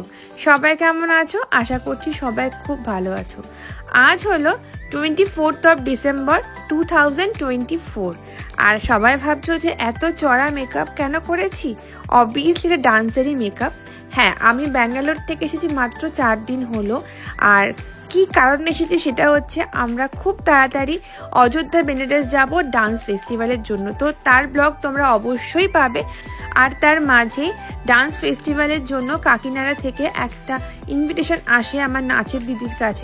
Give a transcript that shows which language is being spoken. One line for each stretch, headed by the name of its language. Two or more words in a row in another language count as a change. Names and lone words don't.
Bangla: সবাই কেমন আছো? আশা করছি সবাই খুব ভালো আছো। আজ হলো 24 ডিসেম্বর 2024 আর সবাই ভাবছো যে এত চড়া মেকআপ কেন করেছি। अबवियासलि এটা ডান্সারই মেকআপ। হ্যাঁ, আমি ব্যাঙ্গালোর থেকে এসেছি মাত্র 4 দিন হলো। আর কি কারণে এসেছি সেটা হচ্ছে আমরা খুব তাড়াতাড়ি অযোধ্যা বেনারস যাব ডান্স ফেস্টিভ্যালের জন্য। তো তার ব্লগ তোমরা অবশ্যই পাবে। আর তার মাঝে ডান্স ফেস্টিভ্যালের জন্য কাকিনাড়া থেকে একটা ইনভিটেশন আসে আমার নাচের দিদির কাছে।